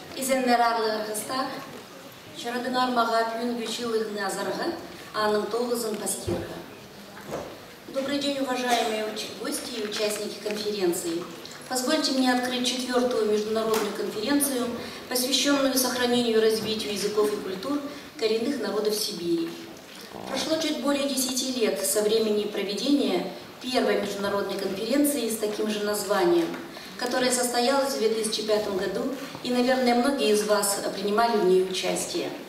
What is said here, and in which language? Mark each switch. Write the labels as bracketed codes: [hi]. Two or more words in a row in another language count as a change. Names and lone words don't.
[kjh] Изеннерарлы Архаста, Чарадынар Магапюн Гючилых Назарга, Анам Тогазан Пастирха. [ru] Добрый день, уважаемые гости и участники конференции. Позвольте мне открыть 4-ю международную конференцию, посвященную сохранению и развитию языков и культур коренных народов Сибири. Прошло чуть более 10 лет со времени проведения первой международной конференции с таким же названием, которая состоялась в 2005 году, и, наверное, многие из вас принимали в ней участие.